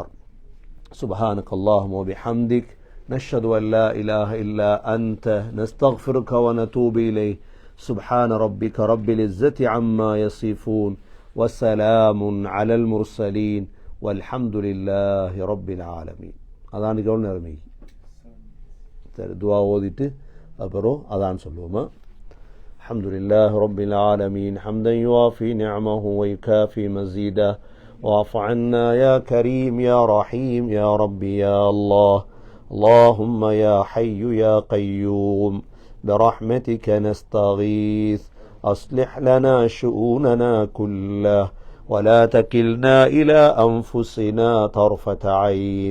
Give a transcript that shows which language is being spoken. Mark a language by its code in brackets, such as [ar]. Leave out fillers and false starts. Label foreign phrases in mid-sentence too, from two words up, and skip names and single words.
[ar] سبحانك اللهم وبحمدك نشهد أن لا إله إلا أنت نستغفرك ونتوب إليه. سبحان ربك رب العزة عما يصفون وسلام على المرسلين والحمد لله رب العالمين. [ta] அதான் கவனம் நேரமே சரி, துவா ஓதிட்டு அப்புறம் அதான் சொல்லுவோமா. [ar] الحمد لله رب العالمين حمدا يوافي نعمه ويكافي مزيده واعف عنا يا كريم يا رحيم يا ربي يا الله. اللهم يا حي يا قيوم برحمتك نستغيث أصلح لنا شؤوننا كله ولا تكلنا إلى أنفسنا طرفة عين.